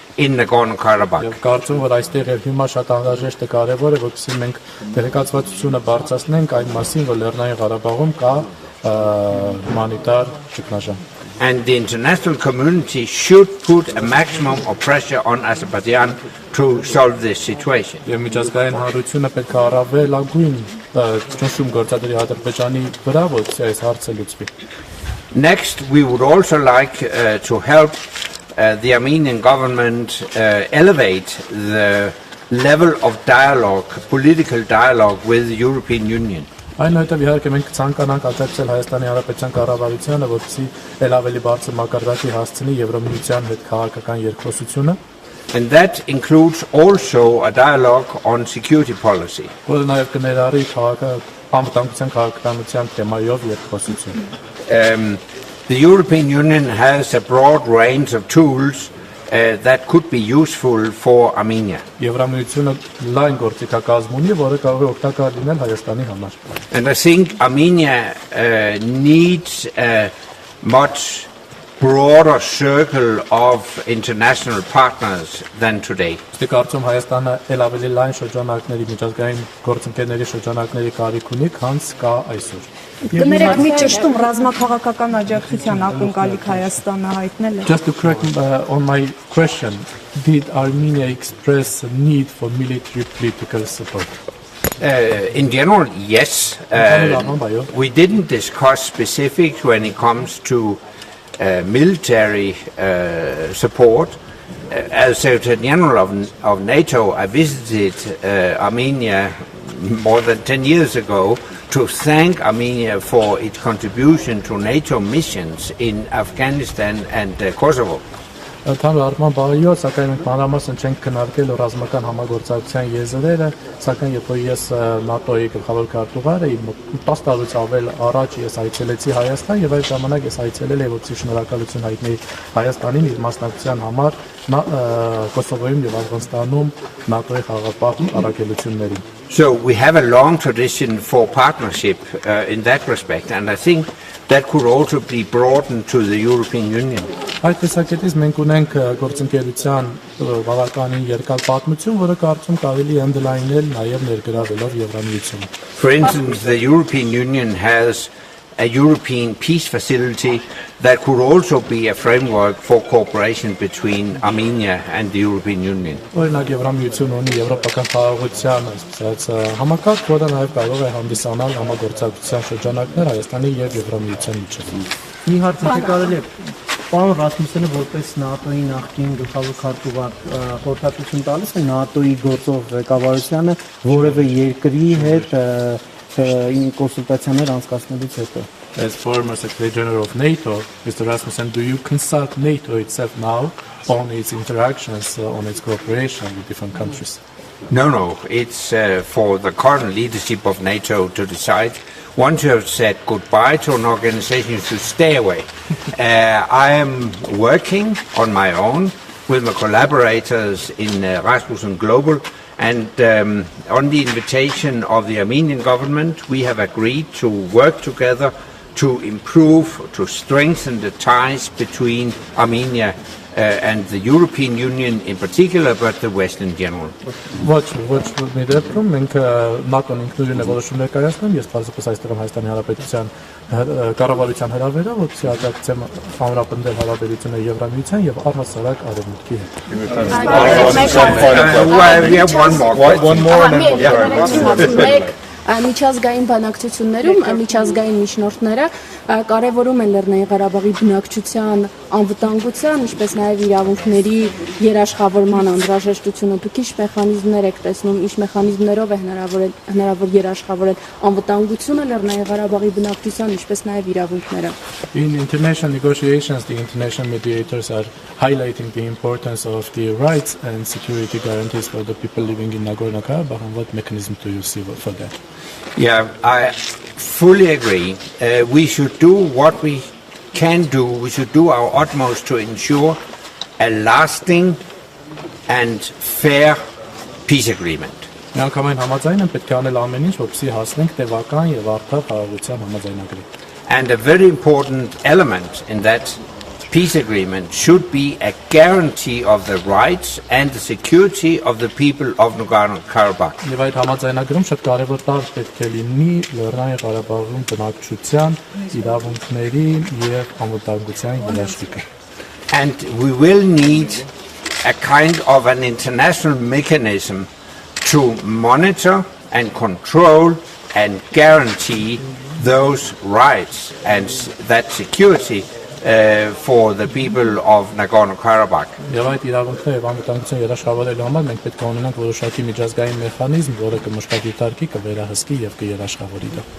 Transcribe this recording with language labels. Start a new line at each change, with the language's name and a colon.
English: in Nagorno-Karabakh.
Armenian: Եվ կարծում որ այստեղ եւ հիմա շատ անհրաժեշտ է կարեւոր է որպեսզի մենք տեղեկացվածությունը բարձրացնենք այն մասին, որ Լեռնային Ղարաբաղում կա հումանիտար ճգնաժամ։
English: And the international community should put a maximum of pressure on Azerbaijan to solve this situation.
Armenian: Եվ միջազգային հանրությունը պետք է առավելագույն ճնշում գործադրի Ադրբեջանի վրա, որպեսզի այս հարցը լուծվի։
English: Next, we would also like to help the Armenian government elevate the level of dialogue, political dialogue with the European Union.
Armenian: Այնուհետև իհարկե մենք ցանկանանք աջակցել Հայաստանի Հանրապետության կառավարությանը, որպեսզի ել ավելի բարձր մակարդակի հասցնի Եվրամիության հետ քաղաքական երկխոսությունը։
English: And that includes also a dialogue on security policy.
Armenian: Որը նաև կներառի անվտանգության քաղաքականության թեմայով երկխոսություն։
English: The European Union has a broad range of tools that could be useful for Armenia.
Armenian: Եվրամիությունը լայն գործիքակազմ ունի, որը կարող է օգտակար լինել Հայաստանի համար։
English: And I think Armenia needs a much broader circle of international partners than today.
Armenian: Իսկ կարծում Հայաստանը ել ավելի լայն շրջանակների միջազգային գործընկերների շրջանակների կարիք ունի, քան կա այսօր։ Կներեք մի ճշտում ռազմաքաղաքական աջակցության ակնկալիք Հայաստանը հայտնել է։
English: Just to correct on my question, did Armenia express a need for military political support? In general, yes. We didn't discuss specifics when it comes to military support. As Secretary General of NATO, I visited Armenia more than 10 years ago to thank Armenia for its contribution to NATO missions in Afghanistan and Kosovo.
Armenian: Ընդհանուր առմամբ բարիով, սակայն մենք մանրամասն չենք քննարկել ռազմական համագործակցության եզրերը, սակայն երբ որ ես ՆԱՏՕ-ի գլխավոր քարտուղար էի, 10 տարուց ավել առաջ ես այցելեցի Հայաստան եւ այդ ժամանակ ես այցելել եմ որպեսզի շնորհակալություն հայտնեի Հայաստանին իր մասնակցության համար Կոսովոյում եւ Աֆղանստանում ՆԱՏՕ-ի խաղաղապահ առաքելություններին։
English: So we have a long tradition for partnership in that respect, and I think that could also be broadened to the European Union.
Armenian: Այդ տեսակետից մենք ունենք գործընկերության բավականին երկար պատմություն, որը կարծում կարելի է ընդլայնել նաև ներգրավելով Եվրամիությունը։
English: For instance, the European Union has a European peace facility that could also be a framework for cooperation between Armenia and the European Union.
Armenian: Օրինակ Եվրամիությունը ունի եվրոպական խաղաղության համակարգ, որը նաև կարող է հանդիսանալ համագործակցության շրջանակներ Հայաստանի եւ Եվրամիության միջեւ։ Մի հարց կարելի է Պարոն Ռասմուսենը որպես ՆԱՏՕ-ի նախկին գլխավոր քարտուղար խորհրդատվություն տալիս է ՆԱՏՕ-ի գործող ղեկավարությանը որևէ երկրի հետ կոնսուլտացիաներ անցկացնելուց հետո։
English: As former Secretary General of NATO, Mr. Rasmussen, do you consult NATO itself now on its interactions, on its cooperation with different countries? No, it's for the current leadership of NATO to decide. Once you have said goodbye to an organization, you should stay away. I am working on my own with my collaborators in Rasmussen Global, and on the invitation of the Armenian government, we have agreed to work together to improve, to strengthen the ties between Armenia and the European Union in particular, but the West in general.
Armenian: Ոչ մի դեպքում մենք ՆԱՏՕ-ն ինքնուրույն է որոշումներ կայացնում, ես բացապես այստեղ եմ Հայաստանի Հանրապետության կառավարության հրավերով, որպեսզի աջակցեմ ամրապնդել հարաբերությունը Եվրամիության եւ առհասարակ Արևմուտքի հետ։
English: One more and then
Armenian: միջազգային բանակցություններում միջազգային միջնորդները կարևորում են Լեռնային Ղարաբաղի բնակչության անվտանգության, ինչպես նաև իրավունքների երաշխավորման անհրաժեշտությունը։ Դուք ինչ մեխանիզմներ եք տեսնում, ինչ մեխանիզմներով է հնարավոր երաշխավորել անվտանգությունը Լեռնային Ղարաբաղի բնակչության, ինչպես նաև իրավունքները։
English: In international negotiations, the international mediators are highlighting the importance of the rights and security guarantees for the people living in Nagorno-Karabakh, and what mechanism do you see for that? Yeah, I fully agree. We should do what we can do. We should do our utmost to ensure a lasting and fair peace agreement.
Armenian: Միանգամայն համաձայն եմ պետք է անել ամեն ինչ, որպեսզի հասնենք տևական եւ արդար խաղաղության համաձայնագրի։
English: And a very important element in that peace agreement should be a guarantee of the rights and the security of the people of Nagorno-Karabakh.
Armenian: Եվ այդ համաձայնագրում շատ կարևոր տար պետք է լինի Լեռնային Ղարաբաղում բնակչության իրավունքների եւ անվտանգության երաշխիքը։
English: And we will need a kind of an international mechanism to monitor and control and guarantee those rights and that security for the people of Nagorno-Karabakh.
Armenian: Եվ այդ իրավունքները եւ անվտանգության երաշխավորելու համար մենք պետք է ունենանք որոշակի միջազգային մեխանիզմ, որը կմշտադիտարկի, կվերահսկի եւ կերաշխավորի դա։